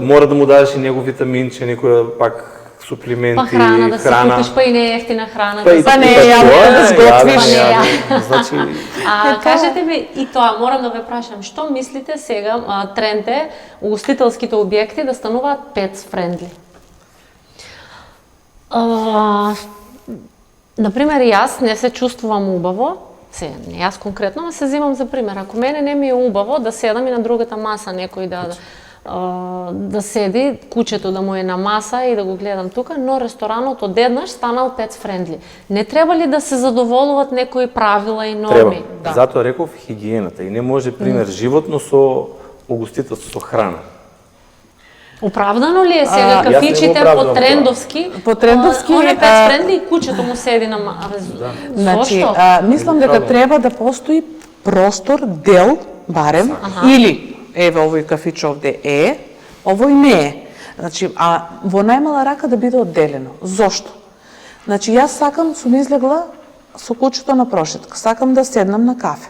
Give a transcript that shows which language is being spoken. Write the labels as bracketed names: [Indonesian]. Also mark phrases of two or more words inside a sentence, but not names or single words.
[Macedonian] Мора да му дадеш и него витаминче, некоја пак суплименти, Па храна да си купиш, па и не е ефтина храна. Па и Па не тоа е јавно да е, сготвиш. јавно, Па не е јавно. Значи, Кажете ми и тоа, морам да ве прашам, што мислите сега, тренд е угостителските објекти да стануваат [English] pets friendly? [Macedonian] Например, јас не се чувствувам убаво, не јас конкретно, но се взимам за пример. Ако мене не ми е убаво да седам и на другата маса некој да седи, кучето да му е на маса и да го гледам тука, но ресторанот одеднаш станал [English] pets friendly. [Macedonian] Не треба ли да се задоволуват некои правила и треба. норми? Затоа реков хигиената и не може пример животно со угостителство, со храна. Оправдано ли е сега јас не го кафичите оправдавам по трендовски? По трендовски, Он е [English] pets friendly [Macedonian] и кучето му седи на Значи, Зошто? мислам дека треба да постои простор, дел, барем, или, еве овој кафич овде е, овој не е. Значи, а во најмала рака да биде одделено. Зошто? Значи, јас сакам, сум излегла со кучето на прошетка, сакам да седнам на кафе.